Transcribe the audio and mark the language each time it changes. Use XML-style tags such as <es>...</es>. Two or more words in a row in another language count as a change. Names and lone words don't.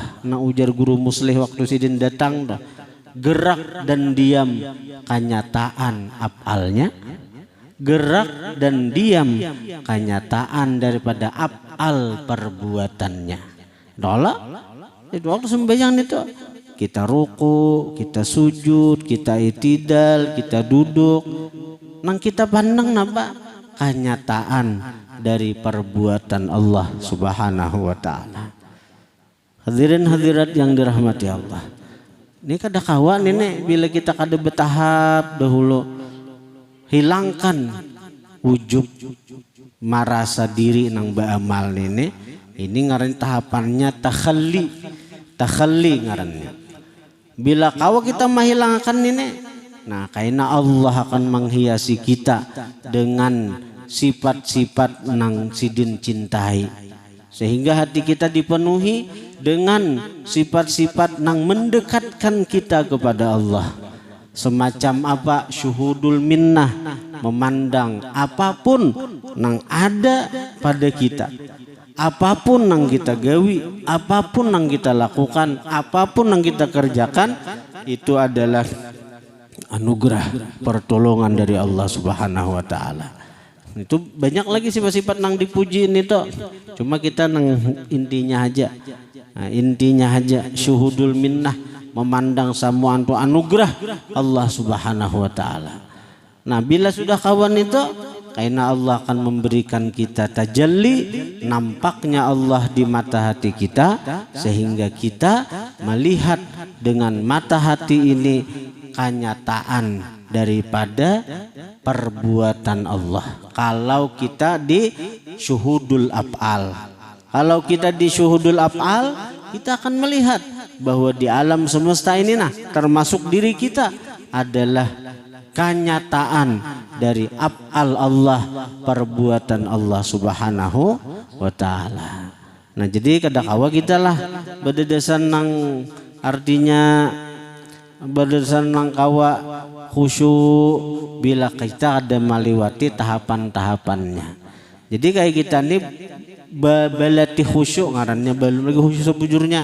<bjn>Nah ujar guru muslih waktu sidin datang dah, gerak dan diam kenyataan af'alnya, gerak dan diam kenyataan daripada af'al perbuatannya. Dola itu waktu sembahyang itu kita ruku, kita sujud, kita itidal, kita duduk, nang kita pandang napa kenyataan dari perbuatan</bjn> <ar>الله سبحانه وتعالى.</ar> <id>Hadirin hadirat yang dirahmati Allah,</id> <bjn>ini kada kawan ini bila kita kada bertahap dahulu hilangkan wujud merasa diri nang beramal ini ngaran tahapannya takhalli ngarannya. Bila kau kita menghilangkan ini, nah karena Allah akan menghiasi kita dengan sifat-sifat nang sidin cintai, sehingga hati kita dipenuhi dengan sifat-sifat nang mendekatkan kita kepada Allah.</bjn> <id>Semacam apa?</id> <ar>شهود المنة,</ar> <bjn>memandang apapun nang ada pada kita, apapun yang kita gawi, apapun yang kita lakukan, apapun yang kita kerjakan, itu adalah anugerah pertolongan dari</bjn> <ar>الله سبحانه وتعالى.</ar> <bjn>Itu banyak lagi sifat-sifat nang dipuji ini toh. Cuma kita nang intinya aja.</bjn> <id>Nah, intinya aja</id> <ar>شهود المنة,</ar> <id>memandang semua itu anugerah</id> <ar>الله سبحانه وتعالى.</ar> <id>Nah, bila sudah kawan itu, karena Allah akan memberikan kita tajalli, nampaknya Allah di mata hati kita, sehingga kita melihat dengan mata hati ini kenyataan daripada perbuatan Allah. Kalau kita di</id> <ar>شهود الأفعال,</ar> <id>kalau kita di</id> <ar>شهود الأفعال,</ar> <id>kita akan melihat bahwa di alam semesta ini termasuk diri kita adalah kenyataan dari af'al Allah, perbuatan</id> <ar>الله سبحانه وتعالى.</ar> <bjn>Nah, jadi kadakawa kita lah berdasarkan nang artinya berdasarkan nang kawa khusyuk bila kita ada meliwati tahapan-tahapannya. Jadi kayak kita nih balati khusyuk ngarannya, belum lagi khusyuk sebujurnya.</bjn>